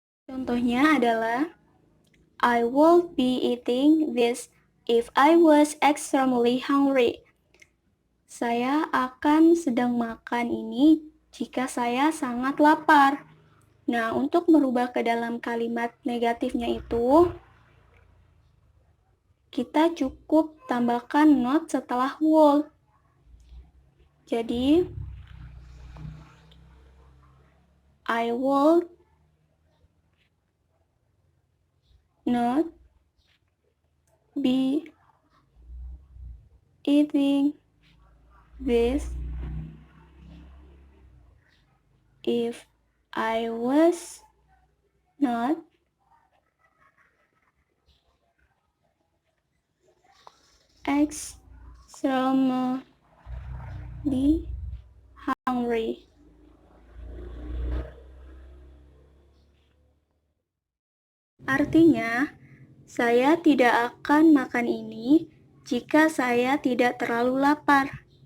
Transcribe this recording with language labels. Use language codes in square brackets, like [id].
[id] Contohnya adalah, [en] I would be eating this if I was extremely hungry. [id] Saya akan sedang makan ini jika saya sangat lapar. Nah, untuk merubah ke dalam kalimat negatifnya itu, kita cukup tambahkan not setelah would. [en] Jadi, I would not be eating this if I was not extremely hungry. [id] Artinya, saya tidak akan makan ini jika saya tidak terlalu lapar.